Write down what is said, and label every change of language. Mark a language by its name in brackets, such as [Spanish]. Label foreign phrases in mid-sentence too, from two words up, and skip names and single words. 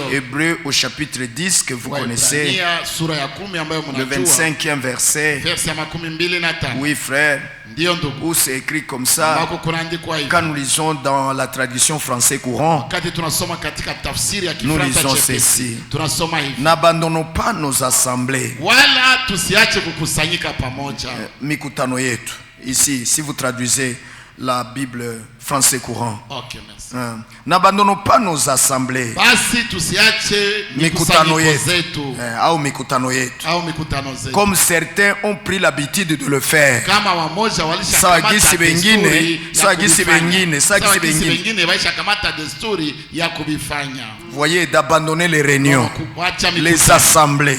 [French] Hébreux au chapitre 10 que vous connaissez, le 25e verset. Oui frère, où c'est écrit comme ça. Quand nous lisons dans la traduction français courant, nous lisons ceci: n'abandonnons pas nos assemblées. [Swahili] Mikutano yetu. [French] Ici, si vous traduisez la Bible français courant. Okay, merci. N'abandonnons pas nos assemblées. [Swahili] Mikutano yetu. [French] Comme certains ont pris l'habitude de le faire. Voyez, d'abandonner les réunions, les assemblées.